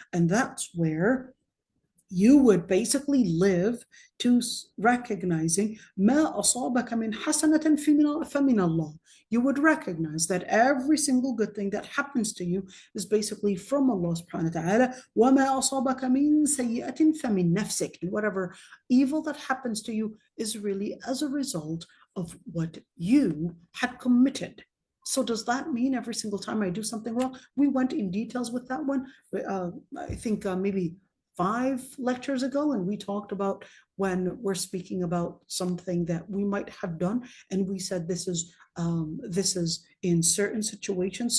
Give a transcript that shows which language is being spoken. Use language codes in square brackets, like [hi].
[en] And that's where you would basically live to recognizing ما أصابك من حسنة فمن الله. You would recognize that every single good thing that happens to you is basically from Allah subhanahu wa ta'ala. [ar] وما أصابك من سيئة فمن نفسك. [en] And whatever evil that happens to you is really as a result of what you had committed. So does that mean every single time I do something wrong? We went in details with that one. I think maybe 5 lectures ago, and we talked about when we're speaking about something that we might have done, and we said this is in certain situations.